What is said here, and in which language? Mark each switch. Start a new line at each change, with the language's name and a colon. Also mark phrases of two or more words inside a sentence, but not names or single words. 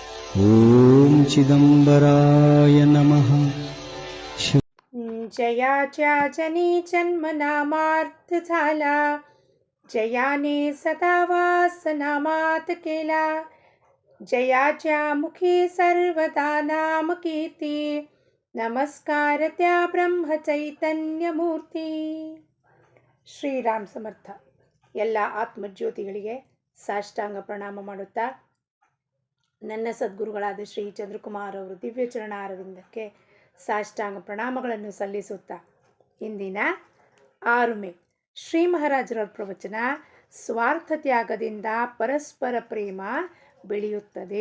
Sanskrit: ಓಂ ಚಿದಂಬರಾಯ ನಮಃ.
Marathi: जयाच्या जनी जन्म नामार्थ झाला, जयाने सदा वास नामात केला. जयाच्या मुखी सर्वदा नाम कीर्ती, नमस्कार त्या ब्रह्म चैतन्य मूर्ती.
Kannada: ಶ್ರೀರಾಮ್ ಸಮರ್ಥ. ಎಲ್ಲ ಆತ್ಮಜ್ಯೋತಿಗಳಿಗೆ ಸಾಷ್ಟಾಂಗ ಪ್ರಣಾಮ ಮಾಡುತ್ತಾ, ನನ್ನ ಸದ್ಗುರುಗಳಾದ ಶ್ರೀ ಚಂದ್ರಕುಮಾರ್ ಅವರು ದಿವ್ಯ ಚರಣಾರವಿಂದಕ್ಕೆ ಸಾಷ್ಟಾಂಗ ಪ್ರಣಾಮಗಳನ್ನು ಸಲ್ಲಿಸುತ್ತಾ, ಇಂದಿನ 6 ಮೇ ಶ್ರೀ ಮಹಾರಾಜರ ಪ್ರವಚನ, ಸ್ವಾರ್ಥ ತ್ಯಾಗದಿಂದ ಪರಸ್ಪರ ಪ್ರೇಮ ಬೆಳೆಯುತ್ತದೆ.